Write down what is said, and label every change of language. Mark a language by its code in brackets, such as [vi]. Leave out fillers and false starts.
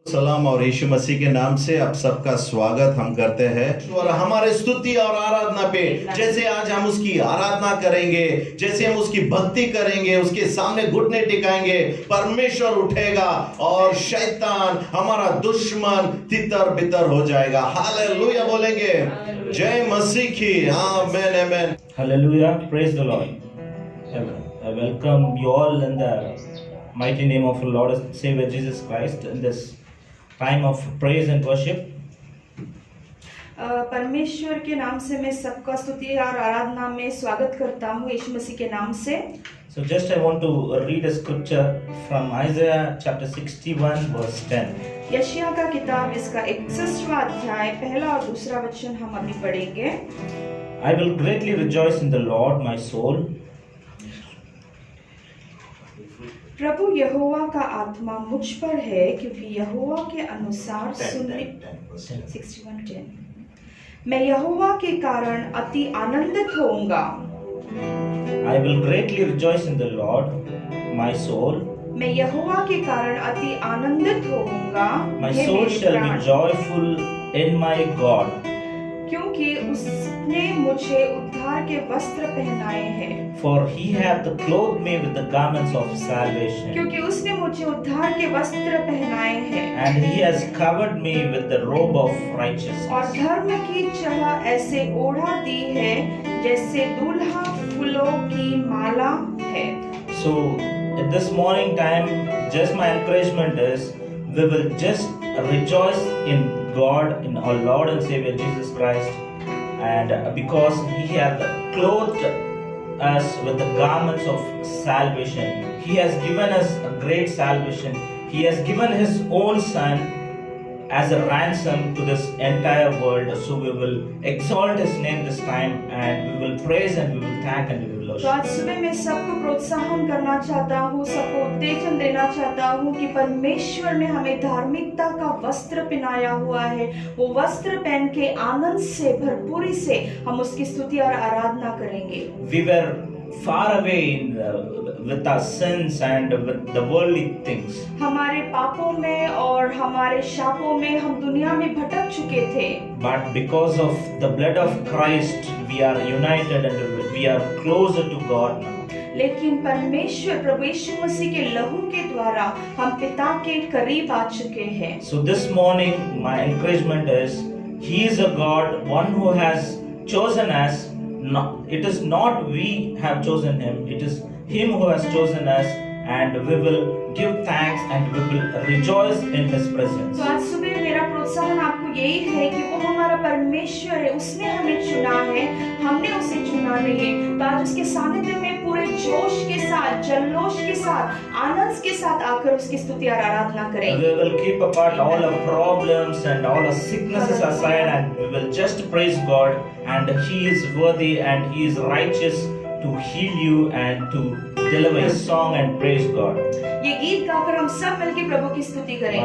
[hi] सलाम और यीशु मसीह के नाम से आप सबका स्वागत हम करते हैं और हमारे स्तुति और आराधना पे जैसे आज हम उसकी आराधना करेंगे, जैसे हम उसकी भक्ति करेंगे, उसके सामने घुटने टिकाएंगे, परमेश्वर उठेगा और शैतान हमारा दुश्मन तितर बितर हो जाएगा। हालेलुया बोलेंगे, जय मसीह की। आमेन आमेन। [en] Hallelujah, praise the Lord. I welcome you all in the mighty name of our Lord and Savior Jesus Christ in this time of praise and worship. [hi] परमेश्वर के नाम से मैं सबका स्तुति और आराधना में स्वागत करता हूँ यीशु मसीह के नाम से। [en] So just I want to read a scripture from Isaiah chapter 61 verse 10. [hi] यशायाह का किताब इसका 61वां अध्याय पहला और दूसरा वचन हम अभी पढ़ेंगे। [en] I will greatly rejoice in the Lord, my soul. [hi] प्रभु यहोवा का आत्मा मुझ पर है, क्योंकि यहोवा के अनुसार सुनने 61:10 मैं यहोवा के कारण अति आनंदित होऊंगा। [en] I will greatly rejoice in the Lord, my soul. [hi] मैं यहोवा के कारण अति आनंदित होऊंगा। [en] My soul shall be joyful in my God. [hi] क्योंकि उसने मुझे उद्धार के वस्त्र पहनाए हैं। [en] For he hath clothed me with the garments of salvation. [hi] क्योंकि उसने मुझे उद्धार के वस्त्र पहनाए हैं। [en] And he has covered me with the robe of righteousness. [hi] और धर्म की चाह ऐसे ओढ़ा दी है जैसे दूल्हा फूलों की माला है। [en] So at this morning time, just my encouragement is we will just rejoice in God, in our Lord and Savior Jesus Christ, and because he hath clothed us with the garments of salvation. He has given us a great salvation. He has given his own son as a ransom to this entire world. So we will exalt his name this time, and we will praise and we will thank and we will [hi] तो आज [en] worship. [hi] सुबह मैं सबको प्रोत्साहन करना चाहता हूँ, सबको उत्तेजन देना चाहता हूँ कि परमेश्वर ने हमें धार्मिकता का वस्त्र पहनाया हुआ है। वो वस्त्र पहन के आनंद से भरपूरी से हम उसकी स्तुति और आराधना करेंगे। [en] We were far away with our sins and with the worldly things. [hi] हमारे पापों में और हमारे शापों में हम दुनिया में भटक चुके थे, [en] But because of the blood of Christ, we are united and we are closer to God now. [hi] लेकिन परमेश्वर प्रभु यीशु मसीह के लहू के द्वारा हम पिता के करीब आ चुके हैं। [en] So this morning, my encouragement is, He is a God, one who has chosen us. It is not we have chosen Him, it is Him who has chosen us, and we will give thanks and we will rejoice in His presence. [hi] तो आज सुबह मेरा प्रोत्साहन आपको यही है कि वो हमारा परमेश्वर है, उसने हमें चुना है, हमने उसे चुना नहीं है। तो आज उसके सानिध्य में पूरे जोश के साथ, जल्लोश के साथ, आनंद के साथ आकर उसकी स्तुति और आराधना करेंगे। [en] We will keep apart all our problems and all our sicknesses aside, and we will just praise God, and He is worthy and He is righteous to heal you and to deliver His song and praise God. [hi] ये गीत गाकर हम सब मिलकर प्रभु की स्तुति करेंगे।